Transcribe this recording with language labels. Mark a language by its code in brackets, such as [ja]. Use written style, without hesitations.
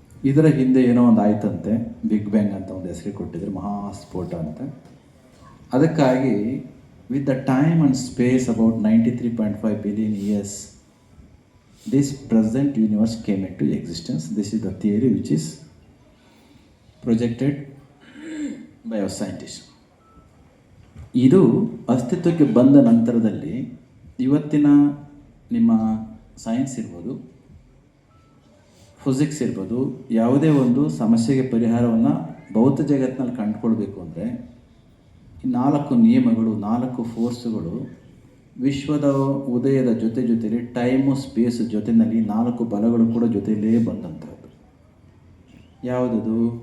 [kn] ಇದರ ಹಿಂದೆ ಏನೋ ಒಂದು ಆಯ್ತಂತೆ, ಬಿಗ್ ಬ್ಯಾಂಗ್ ಅಂತ ಒಂದು ಹೆಸರು ಕೊಟ್ಟಿದ್ರು, ಮಹಾಸ್ಫೋಟ ಅಂತ. [en] ಅದಕ್ಕಾಗಿ with the time and space about 93.5 billion years this present universe came into existence. This is the theory which is projected by our scientists. [kn] ಇದು ಅಸ್ತಿತ್ವಕ್ಕೆ ಬಂದ ನಂತರದಲ್ಲಿ ಇವತ್ತಿನ ನಿಮ್ಮ ಸೈನ್ಸ್ ಇರ್ಬೋದು, ಫಿಸಿಕ್ಸ್ ಇರ್ಬೋದು, ಯಾವುದೇ ಒಂದು ಸಮಸ್ಯೆಗೆ ಪರಿಹಾರವನ್ನು ಭೌತ ಜಗತ್ತಿನಲ್ಲಿ ಕಂಡುಕೊಳ್ಬೇಕು ಅಂದರೆ ಈ 4 ನಿಯಮಗಳು, 4 ಫೋರ್ಸುಗಳು ವಿಶ್ವದ ಉದಯದ ಜೊತೆಯಲ್ಲಿ ಟೈಮು ಸ್ಪೇಸ್ ಜೊತೆಯಲ್ಲಿ 4 ಬಲಗಳು ಕೂಡ ಜೊತೆಯಲ್ಲೇ ಬಂದಂಥದ್ದು. ಯಾವುದದು?